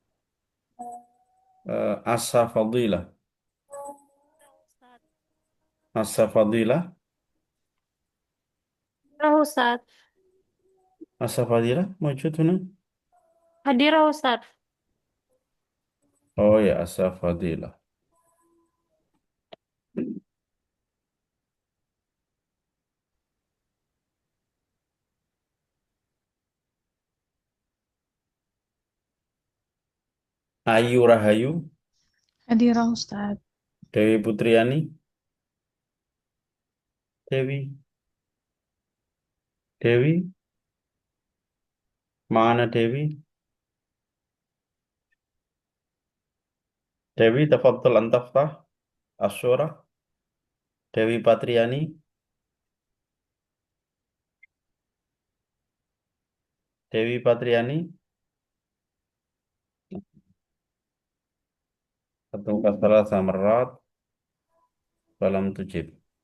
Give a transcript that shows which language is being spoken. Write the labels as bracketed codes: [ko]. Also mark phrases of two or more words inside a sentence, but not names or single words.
[id] Asa Fadilah Asa Fadilah Hadira Ustadz. [ar] Asa Fadilah موجود هنا. [id] Hadira Ustadz. Oh ya, Asa Fadilah. Ayu Rahayu Hadirah Ustadz. [ar] Dewi Putriani Dewi Dewi mana Dewi Dewi تفضل أن تفتح الصورة. Dewi Patriani Dewi Patriani أتوقع 3 مرات فلم تجب.